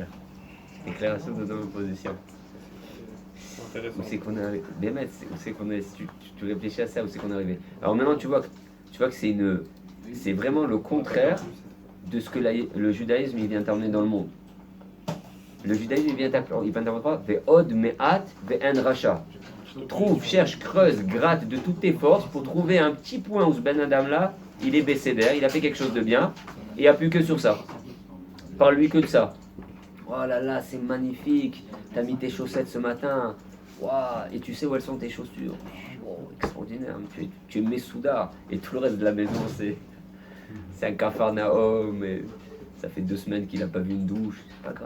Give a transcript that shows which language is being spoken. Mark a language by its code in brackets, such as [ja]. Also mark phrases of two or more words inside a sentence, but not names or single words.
[fr] Déclaration de non-opposition. C'est intéressant. Où c'est qu'on est arrivé? Mais mec, où c'est qu'on est? Si tu réfléchis à ça, où c'est qu'on est arrivé? Alors maintenant, tu vois que c'est vraiment le contraire de ce que le judaïsme il vient t'emmener dans le monde. Le judaïsme il vient t'appeler quoi? [he] ועוד מעט ואין רשע. [fr] Trouve, cherche, creuse, gratte de toutes tes forces pour trouver un petit point où ce [he] בן אדם [fr] là, il est baissé d'air, il a fait quelque chose de bien, et il n'y a plus que sur ça. Parle-lui que de ça. Oh là là, c'est magnifique, t'as mis tes chaussettes ce matin, wow. Et tu sais où elles sont tes chaussures. Oh, extraordinaire, tu es Messouda, et tout le reste de la maison c'est un cafarnaum, et ça fait 2 semaines qu'il n'a pas vu une douche, c'est pas grave.